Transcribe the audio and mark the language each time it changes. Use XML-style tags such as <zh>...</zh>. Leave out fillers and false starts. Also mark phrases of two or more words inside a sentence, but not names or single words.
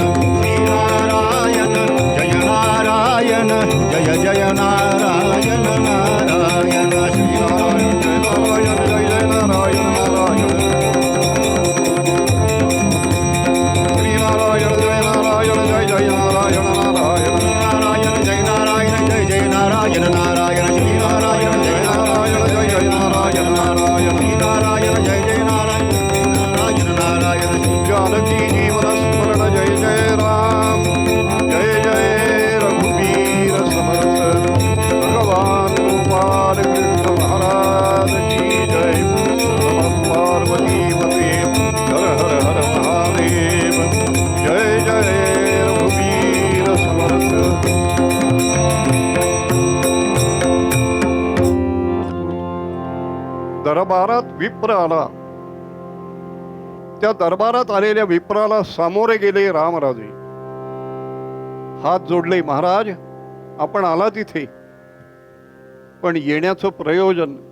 <mr>श्रीनारायण जय नारायण जय जय नारायण नारायण श्रीनारायण नारायण जय नारायण जय जय नारायण नारायण श्रीनारायण जय नारायण जय जय नारायण नारायण श्रीनारायण जय जय नारायण नारायण नारायण जानकी जीवन स्मरण जय जय राम जय जय रघुवीर समर्थ भगवान गोपाल कृष्ण</mr> <hi>महाराज की जय</hi> <mr>नमः पार्वती पते हर हर हर महादेव जय जय रघुवीर समर्थ दरबारात विप्र आला. त्या दरबारात आलेल्या विप्राला सामोरे गेले रामराजे. हात जोडले, महाराज आपण आला तिथे, पण येण्याचं प्रयोजन?</mr>